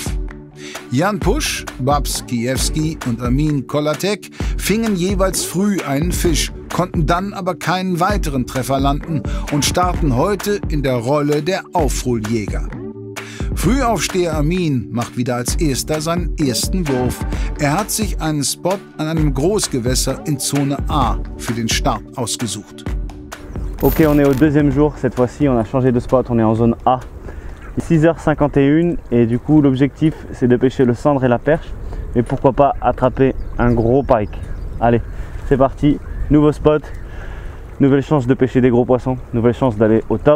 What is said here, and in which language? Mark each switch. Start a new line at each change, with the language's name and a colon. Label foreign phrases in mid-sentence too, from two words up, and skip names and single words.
German: Jan Pusch, Babs Kiewski und Amin Kolatek fingen jeweils früh einen Fisch, konnten dann aber keinen weiteren Treffer landen und starten heute in der Rolle der Aufholjäger. Frühaufsteher Amin macht wieder als erster seinen ersten Wurf. Er hat sich einen Spot an einem Großgewässer in Zone A für den Start ausgesucht.
French: Ok, on est au deuxième jour, cette fois-ci on a changé de spot, on est en zone A. 6h51 et du coup l'objectif c'est de pêcher le cendre et la perche, mais pourquoi pas attraper un gros pike. Allez, c'est parti, nouveau spot, nouvelle chance de pêcher des gros poissons, nouvelle chance d'aller au top.